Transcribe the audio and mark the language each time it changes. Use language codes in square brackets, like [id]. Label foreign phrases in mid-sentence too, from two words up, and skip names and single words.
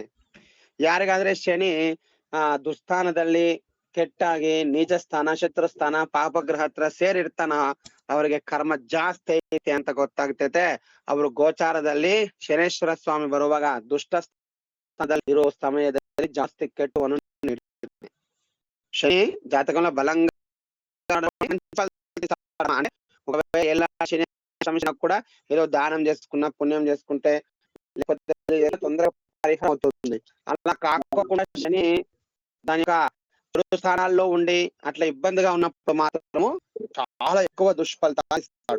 [kn] ಯಾರಿಗಾದ್ರೆ ಶನಿ ದುಸ್ಥಾನದಲ್ಲಿ ಕೆಟ್ಟಾಗಿ ನೀಚ ಸ್ಥಾನ, ಶತ್ರು ಸ್ಥಾನ, ಪಾಪಗ್ರಹ ಹತ್ರ ಸೇರಿರ್ತಾನ, ಅವರಿಗೆ ಕರ್ಮ ಜಾಸ್ತಿ ಐತೆ ಅಂತ ಗೊತ್ತಾಗ್ತೈತೆ. ಅವರು ಗೋಚಾರದಲ್ಲಿ ಶನೇಶ್ವರ ಸ್ವಾಮಿ ಬರುವಾಗ ದುಷ್ಟ ಸ್ಥಾನದಲ್ಲಿ ಇರೋ ಸಮಯದಲ್ಲಿ ಜಾಸ್ತಿ ಕೆಟ್ಟವನ್ನು ನೀಡ್ತಾನೆ. [te] ಶನಿ జాతకంలో బలంగా ఎలా శని కూడా ఏదో దానం చేసుకున్నా, పుణ్యం చేసుకుంటే లేకపోతే తొందరగా పరిహారం అవుతుంది. అలా కాకుండా శని దాని యొక్క స్థానాల్లో ఉండి అట్లా ఇబ్బందిగా ఉన్నప్పుడు మాత్రము చాలా ఎక్కువ దుష్ఫలితాలు ఇస్తాడు.